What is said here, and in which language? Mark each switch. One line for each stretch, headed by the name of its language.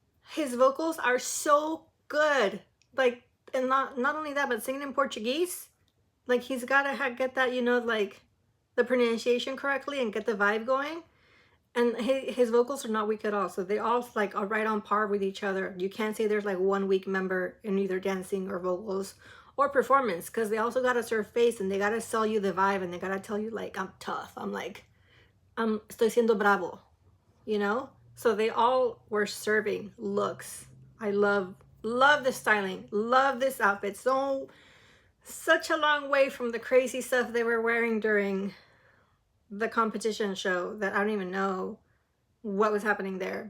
English: His vocals are so good. Like, and not only that, but singing in Portuguese, like he's gotta get that, you know, like the pronunciation correctly and get the vibe going. And his vocals are not weak at all. So they all like are right on par with each other. You can't say there's like one weak member in either dancing or vocals or performance, because they also gotta serve face and they gotta sell you the vibe and they gotta tell you like, I'm tough.
Spanish: Estoy siendo bravo,
English: you know? So they all were serving looks. I love the styling, love this outfit. Such a long way from the crazy stuff they were wearing during the competition show that I don't even know what was happening there.